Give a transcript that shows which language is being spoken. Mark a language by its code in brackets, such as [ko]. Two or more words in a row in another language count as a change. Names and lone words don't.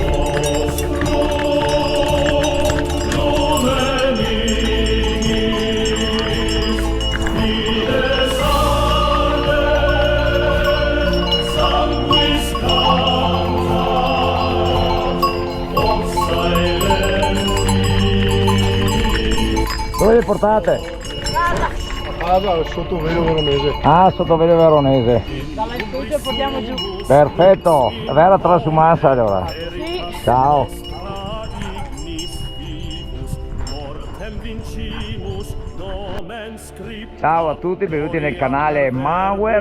[la] nostrum, lumen ignis, fides salve, sanguis cantat, vox silenti. [it] Dove le portate? Ah, sotto Velo Veronese. Ah, sotto Velo Veronese. Dalla studio portiamo giù. Perfetto, vera trasumanza allora. Sì. Ciao. Ciao a tutti, benvenuti nel canale Mauer.